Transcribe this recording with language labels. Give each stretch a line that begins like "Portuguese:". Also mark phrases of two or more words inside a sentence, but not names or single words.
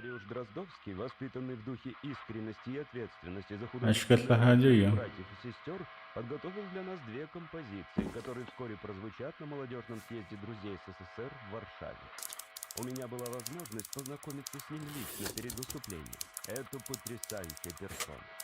Russian: Дроздовский, воспитанный в духе искренности и ответственности за
Portuguese: Acho que essa
Russian: художественное
Portuguese: rádio aí,
Russian: развитие
Portuguese: ó.
Russian: братьев и сестер, подготовил для нас две композиции, которые вскоре прозвучат на молодежном съезде друзей СССР в Варшаве. У меня была возможность познакомиться с ним лично перед выступлением. Это потрясающая персона.